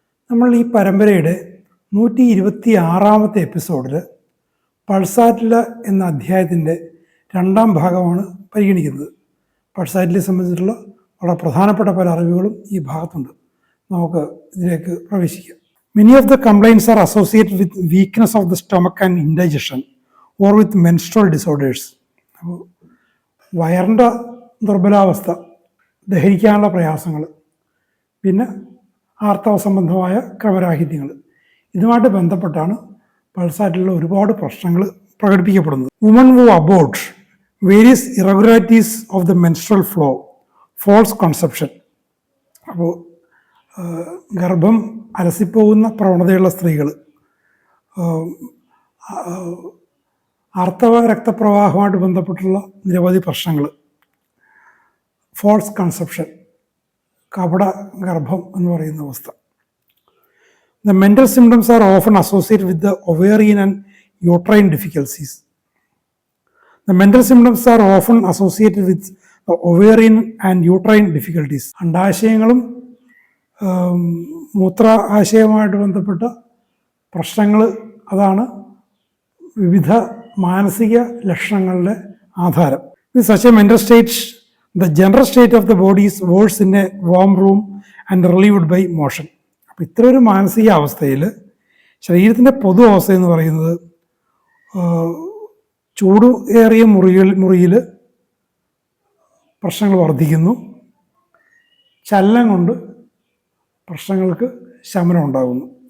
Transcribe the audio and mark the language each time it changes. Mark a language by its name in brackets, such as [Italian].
[Malayalam] നമ്മൾ ഈ പരമ്പരയുടെ 126-ാമത്തെ എപ്പിസോഡിൽ പൾസാറ്റില എന്ന അധ്യായത്തിൻ്റെ രണ്ടാം ഭാഗമാണ് പരിഗണിക്കുന്നത്. പൾസാറ്റിലെ സംബന്ധിച്ചിട്ടുള്ള വളരെ പ്രധാനപ്പെട്ട പല അറിവുകളും ഈ ഭാഗത്തുണ്ട്. നമുക്ക് ഇതിലേക്ക് പ്രവേശിക്കാം. [English] Many of the complaints are associated with weakness of the stomach and indigestion or with menstrual disorders. [Malayalam] വയറിൻ്റെ ദുർബലാവസ്ഥ, ദഹിക്കാനുള്ള പ്രയാസങ്ങൾ, പിന്നെ ആർത്തവ സംബന്ധമായ ക്രമരാഹിത്യങ്ങൾ, ഇതുമായിട്ട് ബന്ധപ്പെട്ടാണ് പൾസാറ്റിലുള്ള ഒരുപാട് പ്രശ്നങ്ങൾ പ്രകടിപ്പിക്കപ്പെടുന്നത്. [English] Woman who abort various irregularities of the menstrual flow, false conception. [Malayalam] അപ്പോൾ ഗർഭം അലസിപ്പോകുന്ന പ്രവണതയുള്ള സ്ത്രീകൾ, ആർത്തവ രക്തപ്രവാഹമായിട്ട് ബന്ധപ്പെട്ടുള്ള നിരവധി പ്രശ്നങ്ങൾ, ഫോൾസ് കൺസെപ്ഷൻ, കപട ഗർഭം എന്ന് പറയുന്ന അവസ്ഥ. [English] The mental symptoms are often associated with the ovarian and uterine difficulties. The mental symptoms are often associated with the ovarian and uterine difficulties. [Malayalam] അണ്ടാശയങ്ങളും മൂത്രാശയവുമായിട്ട് ബന്ധപ്പെട്ട പ്രശ്നങ്ങൾ, അതാണ് വിവിധ മാനസിക ലക്ഷണങ്ങളുടെ ആധാരം. [English] In such a mental state, the general state of the body is worse in a warm room and relieved by motion. [Malayalam] അപ്പോൾ ഇത്തരൊരു മാനസിക അവസ്ഥയിൽ ശരീരത്തിൻ്റെ പൊതു അവസ്ഥ എന്ന് പറയുന്നത് ചൂട് ഏറിയ മുറിയിൽ പ്രശ്നങ്ങൾ വർദ്ധിക്കുന്നു, ചലനം കൊണ്ട് പ്രശ്നങ്ങൾക്ക് ശമനം ഉണ്ടാകുന്നു.